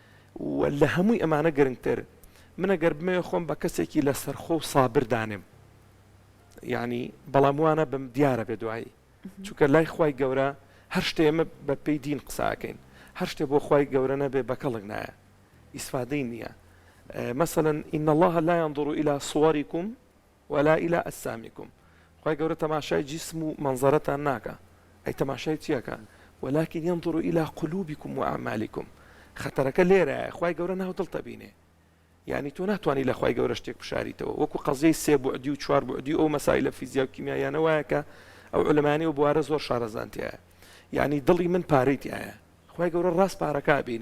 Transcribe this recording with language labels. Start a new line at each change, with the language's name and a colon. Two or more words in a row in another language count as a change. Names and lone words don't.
Central Kurdish: و لە هەمووی ئەمانە گرنگتر من ئەگەر بمێ خۆم بە کەسێکی لە سەرخۆ و سابر دانێم، یعنی بەڵام وانە بم دیارە بێ دوایی، چونکە لای خوای گەورە هەر شتێ ئێمە بە پێی دین قساکەین، هەر شتێ بۆ خوای گەورە نەبێ بەکەڵک نایە، ئیسفادەی نییە.
Arabic: مثلا إن الله لا ينظر إلى صوركم ولا إلى أجسامكم.
Central Kurdish: خوای گەورە تەماشای جسم و منظرەتان ناکە، ئەی تەماشای چیەکە؟
Arabic: ولكن ينظر إلى قلوبكم وأعمالكم.
Central Kurdish: خەتەرەکە لێرەیە، خوای گەورە ناو دڵ تەبینێ. یعنی تۆ ناتوانانی لە خوای گەورە شتێک بشاریتەوە، وەکو قەزەی 3 بعدی و 4 بعدی ئەو مەسایلە فیزیا و کیمیایانە وایە کە ئەو عولەمانی و بوارە زۆر شارەزانتیایە. یعنی دڵی من پارەیتیایە، خوای گەورە ڕاست پارەکە بینێ.